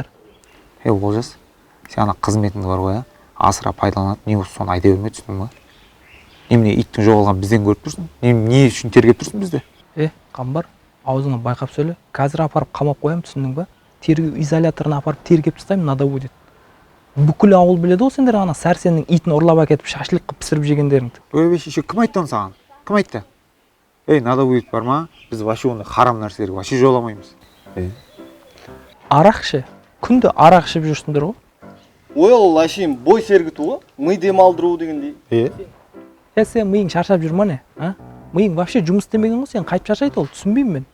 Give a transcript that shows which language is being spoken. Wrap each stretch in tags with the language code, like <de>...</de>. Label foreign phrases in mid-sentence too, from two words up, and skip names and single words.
<kk>Олжас, сен ана қызметіңді бар ғой, асыра пайдаланады, не осы соны айта берме, түсіндің ба? Немене иттің жоғалғанын бізден көріп тұрсың? Не үшін тергеп тұрсың бізді? Қамбар, аузыңа байқап сөйле. Қазір апарып қамап қоямын, түсіндің ба? Тергеу изоляторына апарып тергеп тастаймын,</kk> <ru>надо будет.</ru> <kk>Бүкіл ауыл біледі ғой сендер ана сәрсеннің итін ұрлап әкетіп шашлық қылып пісіріп жегендеріңді. Еще кім айтты оны саған? Кім айтты?</kk> <ru>Надо будет</ru> <kk>бар ма? Біз вообще оны харам нәрселерге вообще жоламаймыз. Арақ ше. Күнде арақ ішіп жүрсіңдер ғой. Ол әшейін бой сергіту ғой, ми демалдыру дегендей. Сен миың шаршап жүр ма не? Миың вообще жұмыс істемеген ғой, сен қайтып шаршайды ол, түсінбеймін мен.</kk>